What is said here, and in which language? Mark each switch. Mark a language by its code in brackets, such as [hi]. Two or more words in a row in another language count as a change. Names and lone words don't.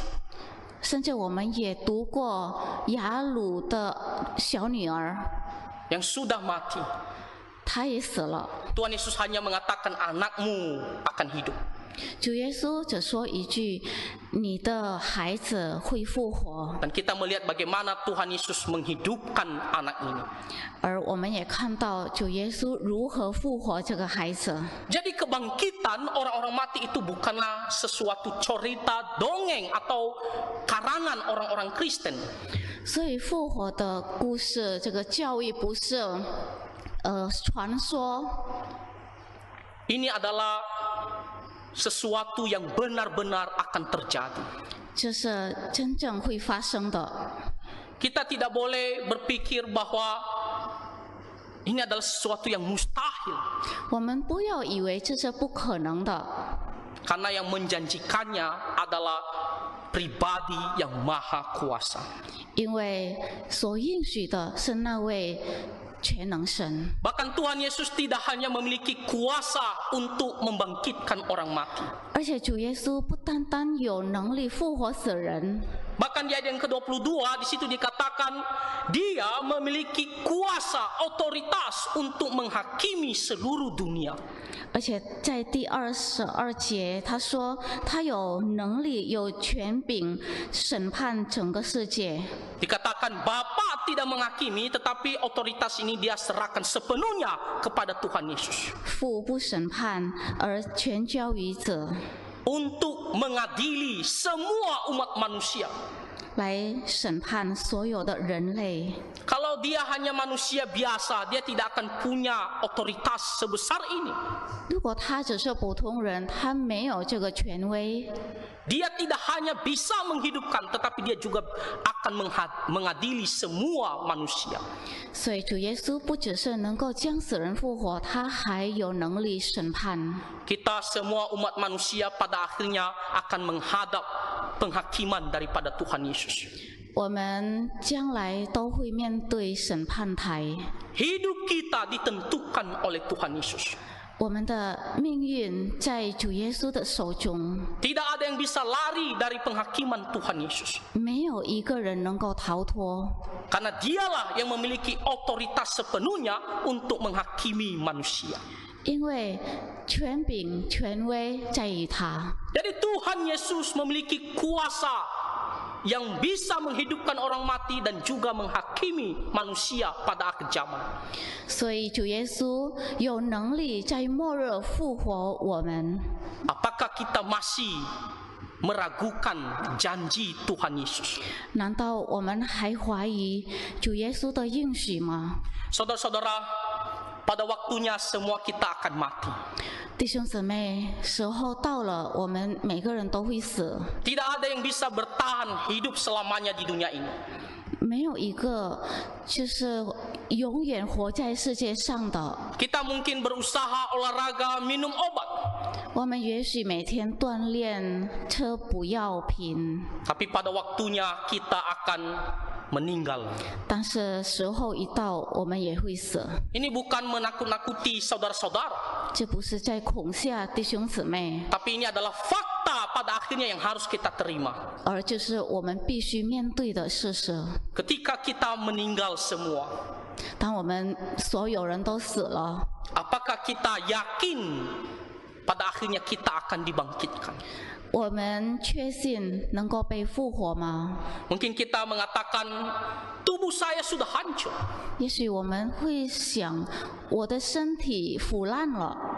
[zh] 甚至我们也读过雅鲁的小女儿， [id] yang sudah mati. [zh] 她也死了。 [id] Tuhan Yesus hanya mengatakan anakmu akan hidup. [zh] 主耶稣只说一句：“你的孩子会复活。 [id] Dan kita melihat bagaimana Tuhan Yesus menghidupkan anak ini. ” [zh] 而我们也看到主耶稣如何复活这个孩子。 [id] Jadi kebangkitan orang-orang mati itu bukanlah sesuatu cerita dongeng atau karangan orang-orang Kristen. [zh] 所以复活的故事，这个教育不是传说， [id] Ini adalah sesuatu yang benar-benar akan terjadi. [zh] 这是真正会发生的。 [id] Kita tidak boleh berpikir bahwa ini adalah sesuatu yang mustahil. [zh] 我们不要以为这是不可能的， [id] Karena yang menjanjikannya adalah pribadi yang maha kuasa. [zh] 因为所应许的是那位全能神。 [id] Bahkan Tuhan Yesus tidak hanya memiliki kuasa untuk membangkitkan orang mati. [zh] 而且主耶稣不单单有能力复活死人， [id] Bahkan di ayat yang ke-22 di situ dikatakan dia memiliki kuasa, otoritas untuk menghakimi seluruh dunia. [zh] 而且在第22节他说他有能力有权柄审判整个世界。 [id] Dikatakan Bapa tidak menghakimi, tetapi otoritas ini dia serahkan sepenuhnya kepada Tuhan Yesus [zh] 父不审判，而全交于子， [id] untuk mengadili semua umat manusia. [zh] 来审判所有的人类。 [id] Kalau dia hanya manusia biasa, dia tidak akan punya otoritas sebesar ini. [zh] 如果他只是普通人，他没有这个权威， [id] Dia tidak hanya bisa menghidupkan, tetapi dia juga akan mengadili semua manusia. [zh] 所以主耶稣不只是能够将死人复活，他还有能力审判。 [id] Kita semua umat manusia pada akhirnya akan menghadap penghakiman daripada Tuhan Yesus. [zh] 我们将来都会面对审判台， [id] Hidup kita ditentukan oleh Tuhan Yesus. [zh] 我们的命运在主耶稣的手中， [id] Tidak ada yang bisa lari dari penghakiman Tuhan Yesus. [zh] 没有一个人能够逃脱， [id] Karena dialah yang memiliki otoritas sepenuhnya untuk menghakimi manusia. [zh] 因为权柄、权威在于他。 [id] Jadi Tuhan Yesus memiliki kuasa yang bisa menghidupkan orang mati dan juga menghakimi manusia pada akhir zaman. [zh] 所以主耶稣有能力在末日复活我们。 [id] Apakah kita masih meragukan janji Tuhan Yesus? [zh] 难道我们还怀疑主耶稣的应许吗？ [id] Saudara-saudara, pada waktunya semua kita akan mati. [zh] 弟兄姊妹，时候到了，我们每个人都会死， [id] Tidak ada yang bisa bertahan hidup selamanya di dunia ini. [zh] 没有一个就是永远活在世界上的。 [id] Kita mungkin berusaha olahraga, minum obat. [zh] 我们也许每天锻炼，吃补药品， [id] Tapi pada waktunya kita akan meninggal. [zh] 但是时候一到，我们也会死。 [id] Ini bukan menakut-nakuti saudara-saudara, [zh] 这不是在恐吓弟兄姊妹， [id] tapi ini adalah fakta pada akhirnya yang harus kita terima. [zh] 而就是我们必须面对的事实。 [id] Ketika kita meninggal semua, [zh] 当我们所有人都死了， [id] apakah kita yakin pada akhirnya kita akan dibangkitkan? [zh] 我们确信能够被复活吗？ [id] Mungkin kita mengatakan tubuh saya sudah hancur. [zh] 也许我们会想，我的身体腐烂了。